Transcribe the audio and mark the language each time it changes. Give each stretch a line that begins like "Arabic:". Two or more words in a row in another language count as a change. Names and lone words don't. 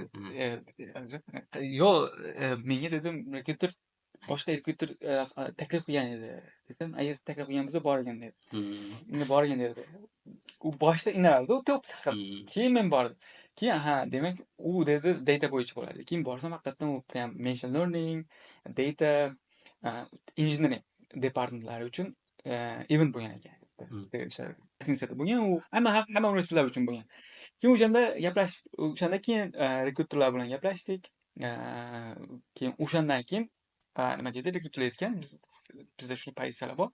Uzbek: Yo'q, menga dedim rekruter boshqa rekruter taklif qilgan edi. Dedim, agar taklif qilgan bo'lsa borgan dedi. Endi borgan dedi. U boshda indamadi, u to'p qilib. Keyin men bordim. Keyin demak u dedi data bo'yicha bo'ladi. Keyin borsam haqiqatan u prям
English: machine learning, data engineering
Uzbek: departmentlari uchun event bo'lgan ekan. Lisensiya bo'lgan, u hamma universitetlar uchun bo'lgan. Keyin o'shanda keyin rekruterlar bilan gaplashdik. Keyin o'shandan keyin nima deydi, rekruterlar aytgan, bizda shu pozitsiyalar bor.